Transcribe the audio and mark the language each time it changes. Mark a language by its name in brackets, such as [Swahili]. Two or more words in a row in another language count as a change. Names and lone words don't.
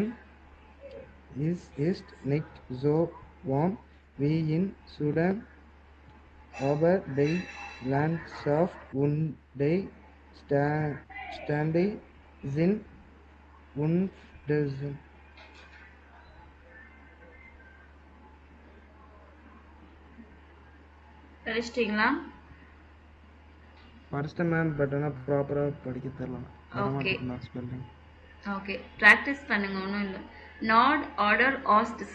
[German] Es ist nicht so warm wie in Sudan, aber die Landschaft und die Stände sind wunderschön. [Tamil] படிச்சிட்டிங்களா? படிச்சிட்டேன் மேம், பட் ஆனால் ப்ராப்பராக படிக்க தெரியல. ஓகே ஸ்பெல்லிங். ஓகே, ப்ராக்டிஸ் பண்ணுங்க, ஒன்றும் இல்லை. [German] Nord oder Ost See.